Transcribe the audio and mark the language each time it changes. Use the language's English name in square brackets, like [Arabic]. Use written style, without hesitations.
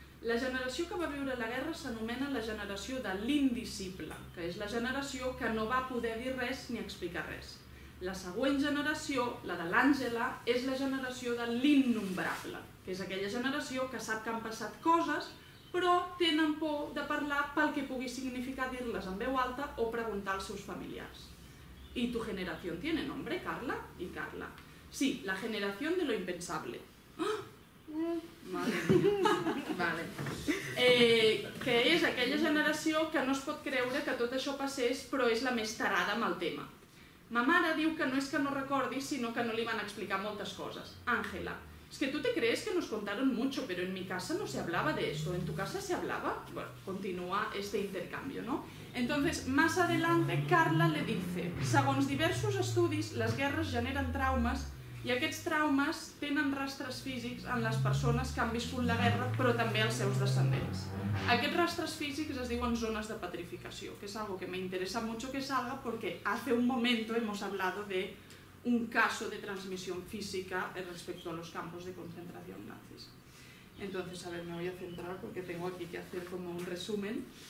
[Catalan] La generació que va viure la guerra s'anomena la generació de l'indicible, que és la generació que no va poder dir res ni explicar res. La següent generació, la de l'Àngela, és la generació de l'innombrable, que és aquella generació que sap que han passat coses, però tenen por de parlar pel que pugui significar dir-les en veu alta o preguntar als seus familiars. [Spanish] ¿Y tu generación tiene nombre, Carla? Y Carla. Sí, la generación de lo impensable. ¡Ah! Madre mía. Vale. [Catalan] Que és aquella generació que no es pot creure que tot això passés, però és la més tarada amb el tema. Ma mare diu que no és que no recordi, sinó que no li van explicar moltes coses. [Spanish] Ángela, es que tú te crees que nos contaron mucho, pero en mi casa no se hablaba de esto. ¿En tu casa se hablaba? Bueno, continúa este intercambio, ¿no? Entonces, más adelante, Carla le dice, [Catalan] segons diversos estudis, les guerres generen traumes i aquests traumes tenen rastres físics en les persones que han viscut la guerra, però també els seus descendents. Aquests rastres físics es diuen zones de petrificació, que [Spanish] es algo que me interesa mucho que salga porque hace un momento hemos hablado de un caso de transmisión física respecto a los campos de concentración nazis. Entonces, a ver, me voy a centrar porque tengo aquí que hacer como un resumen.